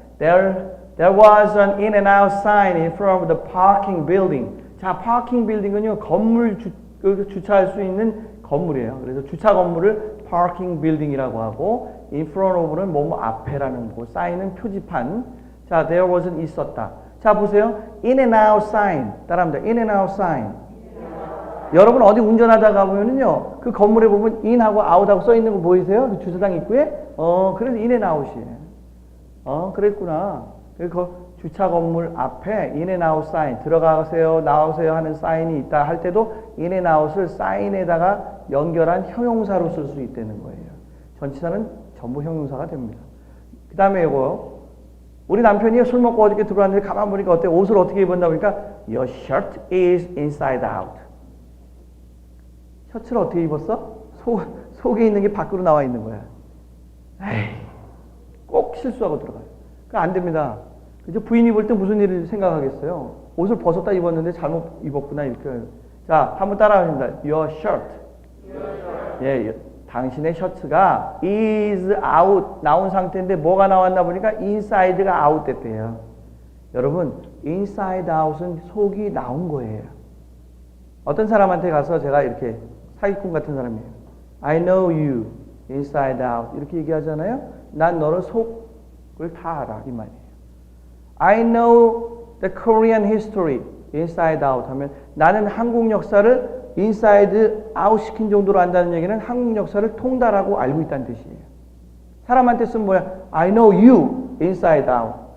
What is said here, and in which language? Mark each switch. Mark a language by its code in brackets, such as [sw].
[en] There was an in and out sign in front of the parking building. [ko] 자, parking building은요, 건물 주차할 수 있는 건물이에요. 그래서 주차 건물을 parking building이라고 하고 in front of는 뭐뭐 앞에라는 거, 사인은 표지판. 자, there was는 있었다. 자, 보세요. [en] in and out sign. [ko] 따라합니다. [en] in and out sign. [ko] 여러분 어디 운전하다가 보면은요, 그 건물에 보면 in하고 out하고 써 있는 거 보이세요? 그 주차장 입구에? 그래서 in and out이에요. 그랬구나. 그 주차 건물 앞에 [en] in and out sign, [ko] 들어가세요, 나오세요 하는 사인이 있다 할 때도 in and out을 사인에다가 연결한 형용사로 쓸 수 있다는 거예요. 전치사는 전부 형용사가 됩니다. 그 다음에 이거, 우리 남편이 술 먹고 어저께 들어왔는데 가만 보니까 어때? 옷을 어떻게 입었나 보니까 [en] your shirt is inside out. [ko] 셔츠를 어떻게 입었어? 속에 있는 게 밖으로 나와 있는 거야. 에이, 꼭 실수하고 들어가요. 그거 안 됩니다. 그죠? 부인이 볼 때 무슨 일을 생각하겠어요? 옷을 벗었다 입었는데 잘못 입었구나 이렇게. 자, 한번 따라합니다. [en] Your shirt. [ko] 예, 당신의 셔츠가 is out 나온 상태인데 뭐가 나왔나 보니까 inside가 out 됐대요. 여러분, inside out은 속이 나온 거예요. 어떤 사람한테 가서 제가 이렇게 사기꾼 같은 사람이에요. [en] I know you inside out [ko] 이렇게 얘기하잖아요. 난 너를 속을 다 알아 이 말이에요. [en] I know the Korean history inside out [ko] 하면 나는 한국 역사를 inside out 시킨 정도로 안다는 얘기는 한국 역사를 통달하고 알고 있다는 뜻이에요. 사람한테 쓰면 뭐야? [en] I know you inside out.